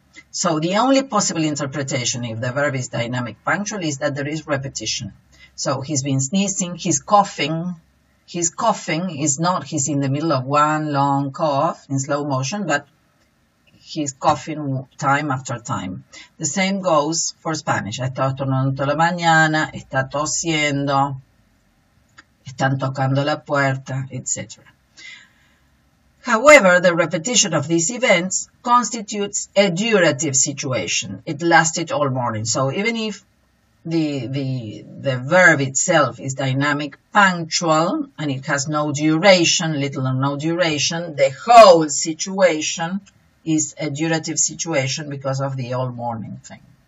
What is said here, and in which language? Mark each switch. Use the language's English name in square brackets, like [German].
[English] So the only possible interpretation if the verb is dynamic punctual is that there is repetition. So he's been sneezing, he's coughing. His coughing is not he's in the middle of one long cough in slow motion, but he's coughing time after time. The same goes for Spanish. [Spanish] Está estornudando la mañana, está tosiendo, están tocando la puerta, etc. [English] However, the repetition of these events constitutes a durative situation. It lasted all morning. So even if the verb itself is dynamic punctual and it has no duration, little or no duration, the whole situation is a durative situation because of the all morning thing.